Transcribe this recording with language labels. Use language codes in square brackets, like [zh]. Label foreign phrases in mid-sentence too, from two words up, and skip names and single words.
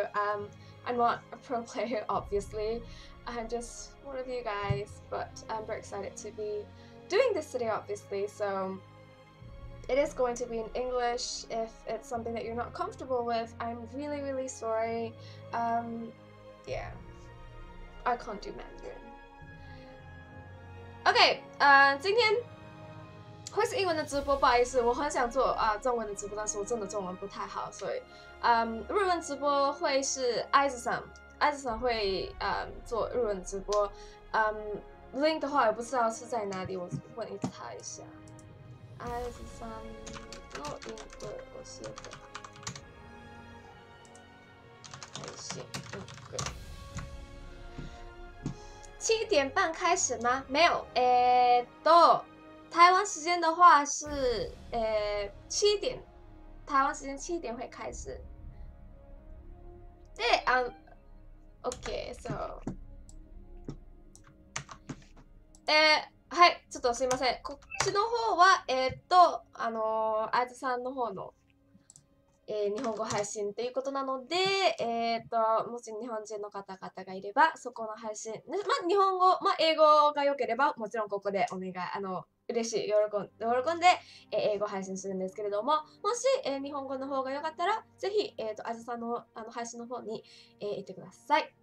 [en] I'm not a pro player, obviously. I'm just one of you guys, but I'm very excited to be doing this today, obviously. So it is going to be in English. If it's something that you're not comfortable with, I'm really, really sorry. Yeah, I can't do Mandarin. [zh] OK， 今天会是英文的直播，不好意思，我很想做中文的直播，但是我真的中文不太好，所以日文直播会是爱子上会做日文直播，link 的话我不知道是在哪里，我问他一下。 [ja] 爱子上のリンク教えて。 [zh] 配信7点半开始吗？没有，台湾时间的话是7点，台湾时间7点会开始。 [ja] で、 [en] OK、so [ja] はい、ちょっとすいません。こっちの方はあいつさんの方の日本語配信ということなので、もし日本人の方々がいれば、そこの配信、日本語、英語が良ければ、もちろんここでお願い、嬉しい、喜んで、英語配信するんですけれども、もし、日本語の方が良かったら、ぜひ、あずさんの配信の方に、行ってください。